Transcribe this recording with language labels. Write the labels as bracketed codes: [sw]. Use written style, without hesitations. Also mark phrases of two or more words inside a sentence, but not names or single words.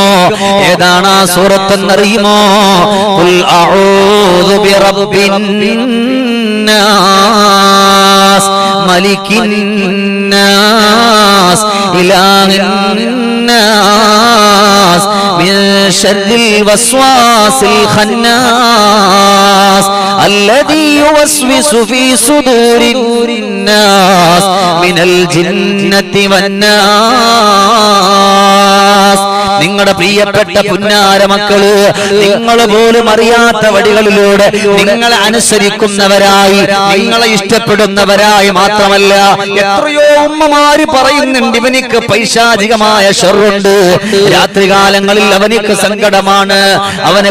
[ml] ഏതാണ് ആ സൂറത്ത് എന്നറിയുമോ? [ar] قل أعوذ برب الناس ملك الناس إله الناس من شر الوسواس الخناس الذي يوسوس في صدور الناس من الجنة والناس. [ml] നിങ്ങളുടെ പ്രിയപ്പെട്ട പുന്നാര മക്കള് നിങ്ങൾ പോലും അറിയാത്ത വഴികളിലൂടെ നിങ്ങളെ അനുസരിക്കുന്നവരായി, നിങ്ങളെ ഇഷ്ടപ്പെടുന്നവരായി മാത്രമല്ല, എത്രയോ ഉമ്മമാര് പറയുന്നുണ്ട് ഇവനിക്ക് പൈശാചികമായ ശർറുണ്ട്, രാത്രികാലങ്ങളിൽ അവനിക്ക് സങ്കടമാണ്, അവന്